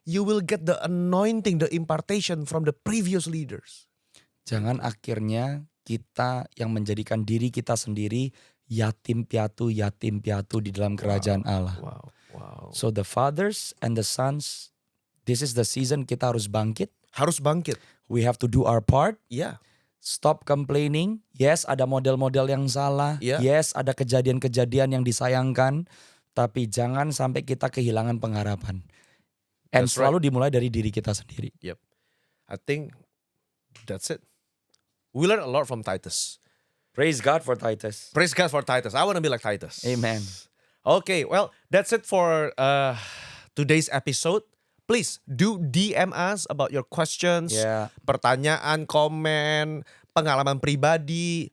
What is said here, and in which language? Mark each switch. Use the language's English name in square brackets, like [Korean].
[English] You will get the anointing, the impartation from the previous leaders. [Indonesian] Jangan akhirnya kita yang menjadikan diri kita sendiri yatim piatu di dalam kerajaan Allah. [English] Wow. So the fathers and the sons, this is the season [Indonesian] kita harus bangkit. Harus bangkit. [English] We have to do our part. [Indonesian] Iya. [English] Stop complaining. [Indonesian] Yes, ada model-model yang salah. [English] Yeah. [Indonesian] Yes, ada kejadian-kejadian yang disayangkan. Tapi jangan sampai kita kehilangan pengharapan. And [English] That's [Indonesian] selalu dimulai dari diri kita sendiri. [English] I think that's it. We learn a lot from Titus. Praise God for Titus. Praise God for Titus. I want to be like Titus. Amen. Okay, well, that's it for today's episode. Please do DM us about your questions, Yeah. [Indonesian] pertanyaan, komen, pengalaman pribadi.